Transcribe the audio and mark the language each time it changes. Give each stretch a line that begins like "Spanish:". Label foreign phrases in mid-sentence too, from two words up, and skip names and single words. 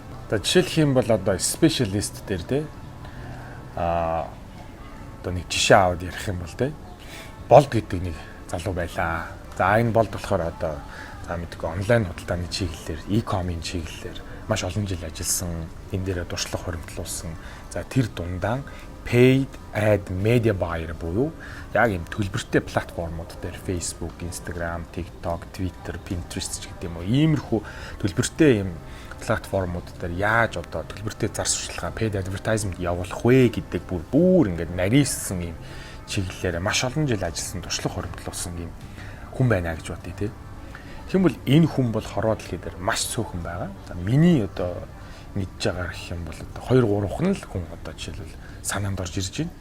Mongolian: За жишээлх юм бол одоо specialist дээр те одоо нэг жишээ аваад ярих юм бол те болд гэдэг нэг залуу байлаа. За энэ болд болохоор одоо мэдгүй онлайн худалдааны чиглэлээр, e-com-ийн чиглэлээр маш олон жил ажилласан, энэ дээрээ туршлага хуримтлуулсан. За тэр дундаа
English: paid ad media buyer
Mongolian: буюу яг юм төлбөртэй платформуд дээр Facebook, Instagram, TikTok, Twitter, Pinterest гэдэг юм уу, иймэрхүү төлбөртэй юм платформуд дээр яаж одоо төлбөртэй зар сурталчилгаа,
English: paid advertisement
Mongolian: явуулах вэ гэдэг бүр ингээд нарийнсан юм чиглэлээр маш олон жил ажилласан, туршлага хуримтлуулсан юм хүн байна гэж бодъё тий. Тэгвэл энэ хүн бол хорвоо дэлхий дээр маш цөөхөн байгаа. За миний одоо мэдж байгаа гэх юм бол одоо 2-3 л хүн одоо жишээлбэл санаанд орж ирж байна.